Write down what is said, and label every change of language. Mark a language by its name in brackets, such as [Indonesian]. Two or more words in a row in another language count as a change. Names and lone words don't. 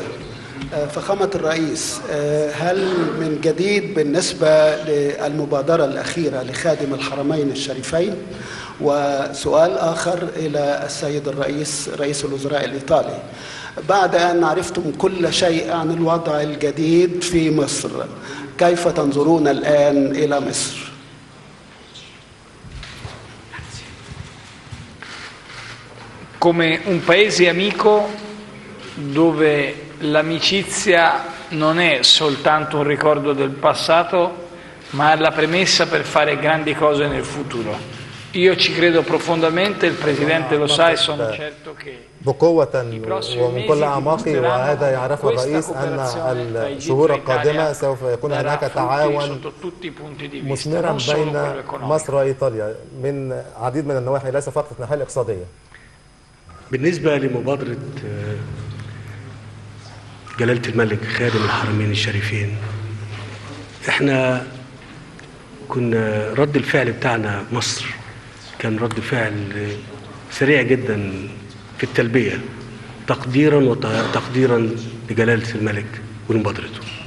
[Arabic] فخامة الرئيس، هل من جديد بالنسبة للمبادرة الأخيرة لخادم الحرمين الشريفين؟ وسؤال آخر إلى السيد الرئيس رئيس الوزراء الإيطالي، بعد أن عرفتم كل شيء عن الوضع الجديد في مصر، كيف تنظرون الآن إلى مصر؟ [Italian] Come un paese amico dove l'amicizia non è soltanto un ricordo del passato, ma è la premessa per fare grandi cose nel futuro. Io ci credo profondamente, il Presidente lo sa e sono certo che [Arabic] بقوة ومن كل أعماقي، وهذا يعرفه الرئيس أن الشهور القادمة سوف يكون هناك تعاون مثمرا بين مصر وإيطاليا من عديد من النواحي، ليس فقط الناحية الاقتصادية. بالنسبة لمبادرة جلالة الملك خادم الحرمين الشريفين، احنا كنا رد الفعل بتاعنا مصر كان رد فعل سريع جدا في التلبية، تقديرا وتقديرا لجلالة الملك ولمبادرته.